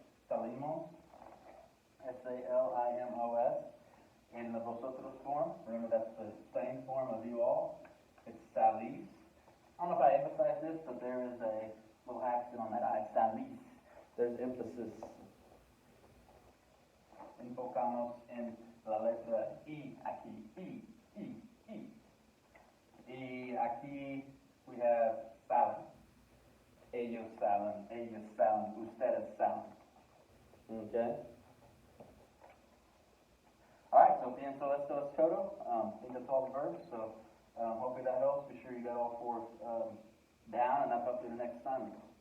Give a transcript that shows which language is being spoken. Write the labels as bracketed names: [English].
[Spanish] Salimos. S-A-L-I-M-O-S. [English] In the vosotros form, remember that's the same form of you all. It's salís. I don't know if I emphasize this, but there is a little accent on that I. [Spanish] Salís. [English] there's emphasis. [Spanish] Enfocamos en la letra I aquí. I. Y aquí [English] we have [Spanish] salen. Ellos salen. Ellos salen. Ustedes salen. [English] Okay? All right, so [Spanish] pienso esto es todo. [English] I think that's all the verbs. So hopefully that helps. Be sure you got all four down, and I'll talk to you the next time.